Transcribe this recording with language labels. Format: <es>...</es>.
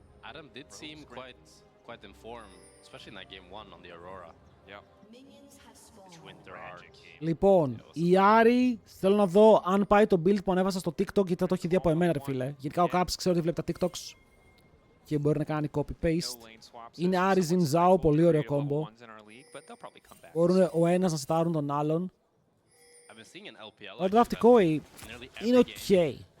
<en>Adam did seem quite informed, especially in that game 1 on the Aurora. Yeah. It's winter arc.</en> <el>Λοιπόν, η Άρη, θέλω να δω αν πάει το build που ανέβασα στο TikTok, γιατί θα το έχει δει από εμένα, ρε φίλε. Γενικά ο Caps ξέρω ότι βλέπει τα TikToks και μπορεί να κάνει copy-paste. Είναι Άρη Ζινζάου, πολύ ωραίο κόμπο. Μπορούν ο ένας να στάρουν τον άλλον. Ο draft Mkoi είναι ok.</el>